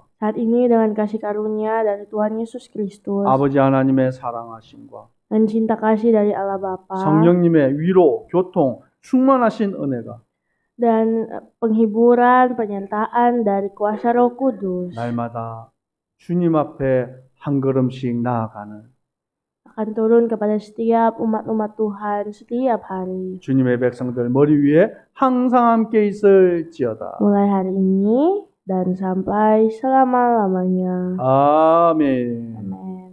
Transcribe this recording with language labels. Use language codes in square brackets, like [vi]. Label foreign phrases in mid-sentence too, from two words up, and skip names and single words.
[id] Saat ini dengan kasih karunia dari Tuhan Yesus Kristus [ko] 아버지 하나님의 사랑하심과 [id] dan cinta kasih dari Allah Bapa [ko] 성령님의 위로, 교통, 충만하신 은혜가 [id] dan penghiburan, penyertaan dari kuasa Roh Kudus [ko] 날마다 주님 앞에 한 걸음씩 나아가는 [id] akan turun kepada setiap umat-umat Tuhan setiap hari. [ko] 주님의 백성들 머리 위에 항상 함께 있을지어다. [id] Mulai hari ini dan sampai selama-lamanya. [ko] 아멘. [id] Amin.